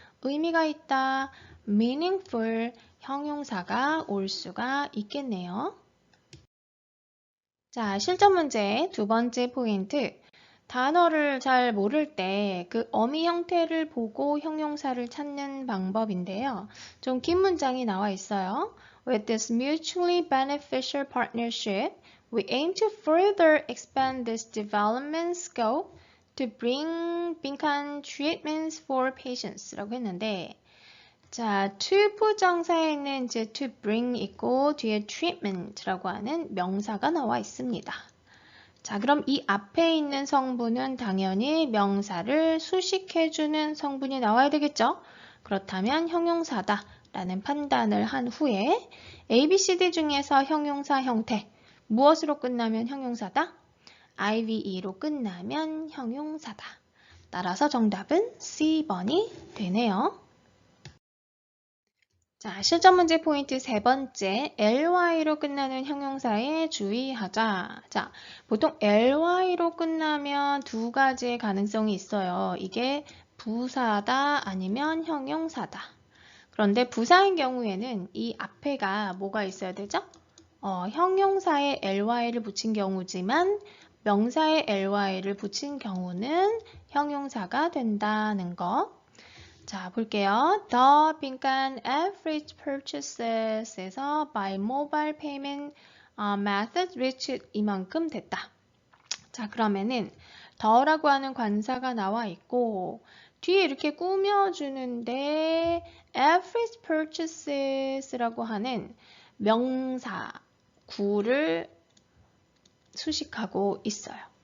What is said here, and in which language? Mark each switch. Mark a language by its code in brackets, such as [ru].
[ko] 의미가 있다. meaningful 형용사가 올 수가 있겠네요. 자, 실전 문제 두 번째 포인트. 단어를 잘 모를 때 그 어미 형태를 보고 형용사를 찾는 방법인데요. 좀 긴 문장이 나와 있어요. [en] With this mutually beneficial partnership, we aim to further expand this development scope to bring 빈칸 treatments for patients [ko] 라고 했는데 자, to 부정사에 있는 이제 to bring 있고 뒤에 treatment라고 하는 명사가 나와 있습니다. 자, 그럼 이 앞에 있는 성분은 당연히 명사를 수식해주는 성분이 나와야 되겠죠? 그렇다면 형용사다 라는 판단을 한 후에 A, B, C, D 중에서 형용사 형태 무엇으로 끝나면 형용사다? IVE로 끝나면 형용사다. 따라서 정답은 C번이 되네요. 자, 실전 문제 포인트 세 번째, ly로 끝나는 형용사에 주의하자. 자, 보통 ly로 끝나면 두 가지의 가능성이 있어요. 이게 부사다 아니면 형용사다. 그런데 부사인 경우에는 이 앞에가 뭐가 있어야 되죠? 형용사에 ly를 붙인 경우지만 명사에 ly를 붙인 경우는 형용사가 된다는 거. 자, 볼게요. [en] The 빈칸 average purchases에서 by mobile payment method reached [ko] 이만큼 됐다. 자, 그러면은 the라고 하는 관사가 나와 있고 뒤에 이렇게 꾸며주는데 average purchases라고 하는 명사 구를 수식하고 있어요.